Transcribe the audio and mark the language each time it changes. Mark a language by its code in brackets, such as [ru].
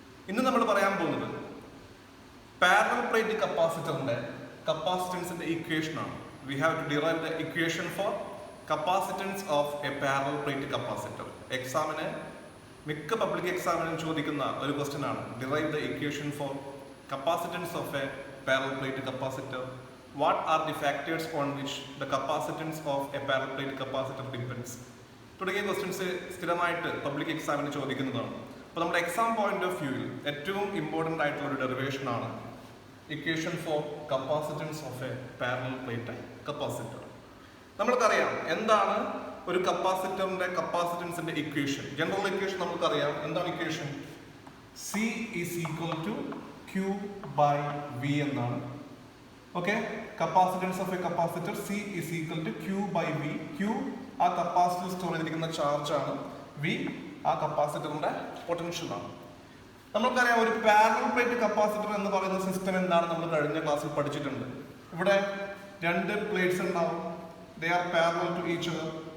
[ml] ഇന്ന് നമ്മൾ പറയാൻ പോകുന്നത് parallel plate കപ്പാസിറ്ററിൻ്റെ കപ്പാസിറ്റൻസിൻ്റെ ഇക്വേഷനാണ്. [en] We have to derive the equation for capacitance of a parallel plate capacitor. [ml] എക്സാമിന് മിക്ക പബ്ലിക് എക്സാമിനും ചോദിക്കുന്ന ഒരു ക്വസ്റ്റ്യൻ ആണ്, [en] Derive the equation for capacitance of a parallel plate capacitor. What are the factors on which the capacitance of a parallel plate capacitor depends? [ml] തുടങ്ങിയ questions സ്ഥിരമായിട്ട് public എക്സാമിന് ചോദിക്കുന്നതാണ്. അപ്പോൾ നമ്മുടെ എക്സാം പോയിന്റ് ഓഫ് വ്യൂവിൽ ഏറ്റവും ഇമ്പോർട്ടൻ്റ് ആയിട്ടുള്ള ഒരു ഡെറിവേഷൻ ആണ് [en] Equation for capacitance of a parallel plate capacitor. [ml] നമ്മൾക്കറിയാം എന്താണ് ഒരു കപ്പാസിറ്ററിന്റെ കപ്പാസിറ്റൻസിന്റെ ഇക്വേഷൻ. ജനറൽ ഇക്വേഷൻ നമുക്കറിയാം. എന്താണ് equation? [en] C is equal to Q by V എന്നാണ്. Okay, capacitance of a capacitor C is equal to Q by V. [ml] Q ആ capacitor store ചെയ്തിരിക്കുന്ന ചാർജ് ആണ്, V ആ കപ്പാസിറ്ററിന്റെ പൊട്ടൻഷ്യൽ ആണ്. നമുക്കറിയാം ഒരു പാരലൽ പ്ലേറ്റ് കപ്പാസിറ്റർ എന്ന് പറയുന്ന സിസ്റ്റം എന്താണ് നമ്മൾ കഴിഞ്ഞ ക്ലാസ്സിൽ പഠിച്ചിട്ടുണ്ട്. ഇവിടെ രണ്ട് പ്ലേറ്റ്സ് ഉണ്ടാവും, [en] They are parallel to each other.